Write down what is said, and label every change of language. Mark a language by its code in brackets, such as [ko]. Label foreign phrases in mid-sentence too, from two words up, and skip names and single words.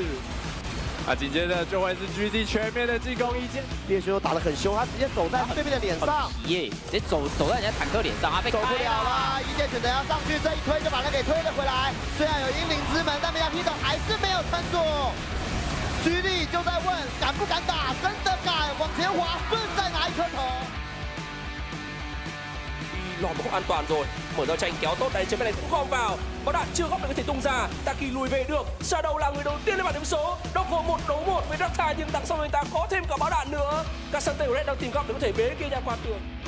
[zh] 那紧接着就会是 GD 全面的进攻一剑，猎熊打得很凶，他直接走在对面的脸上，耶，直接走在人家坦克脸上，他被走不了了，一剑选择要上去，这一推就把他给推了回来。虽然有英灵之门，但没想 Hito 还是没有撑住。GD 就在问敢不敢打，真的敢往前滑，顺再拿一颗头。 [vi] lọt một khúc an toàn rồi, mở ra tranh kéo tốt đấy, trên bên này cũng gom vào, bóng đạn chưa góp được có thể tung ra, Taki lùi về được, Shadow là người đầu tiên lên bảng điểm số, Dogo 1 đấu 1 với Darktai nhưng đằng sau người ta có thêm cả bão đạn nữa, các sân của Red đang tìm góc để có thể bế kia ra qua tường.